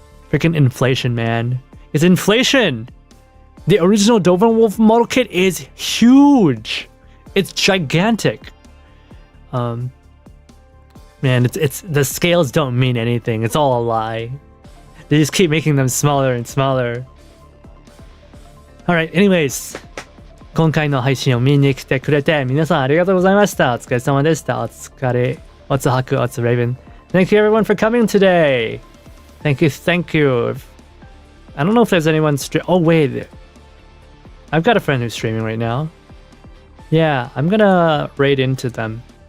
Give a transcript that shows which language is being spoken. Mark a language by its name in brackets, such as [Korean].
[English] Freaking inflation, man. It's inflation! The original Dovenwolf model kit is huge! It's gigantic. Man, it's the scales don't mean anything. It's all a lie. They just keep making them smaller and smaller. Alright, anyways. [Japanese] 今回の配信を見に来てくれて皆さんありがとうございました。お疲れ様でした。お疲れ。 [English] What's a haku? What's a raven? Thank you everyone for coming today. Thank you. I don't know if there's anyone oh wait. I've got a friend who's streaming right now. Yeah, I'm gonna raid into them.